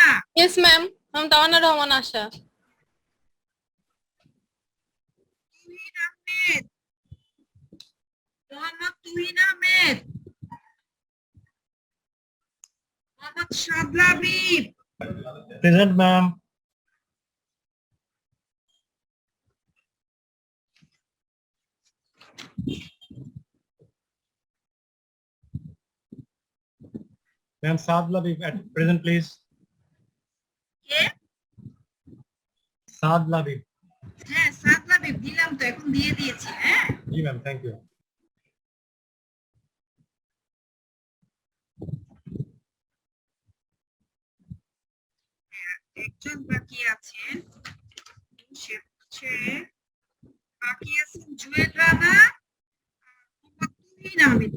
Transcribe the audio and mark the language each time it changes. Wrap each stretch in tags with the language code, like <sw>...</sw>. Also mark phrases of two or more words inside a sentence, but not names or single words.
<en>Yes, ma'am. I'm Tamanna Rahman Asha.</en> <bn>তুহিন আহমেদ, মোহাম্মদ তুহিন আহমেদ, মোহাম্মদ সাদলা হাবিব,</bn> <en>Present, ma'am. Ma'am, Saad Labib at present, please.</en> <bn>কে?</bn> <en>Saad Labib.</en> <bn>হ্যাঁ সাদলা হাবিব দিলাম তো, এখন দিয়ে দিয়েছি। হ্যাঁ</bn> <en>Ji, ma'am. Thank you.</en> <bn>একজন বাকি আছেন, সে হচ্ছে বাকি আছেন জুয়েল রানা, মোহাম্মদ তুহিন আহমেদ।</bn>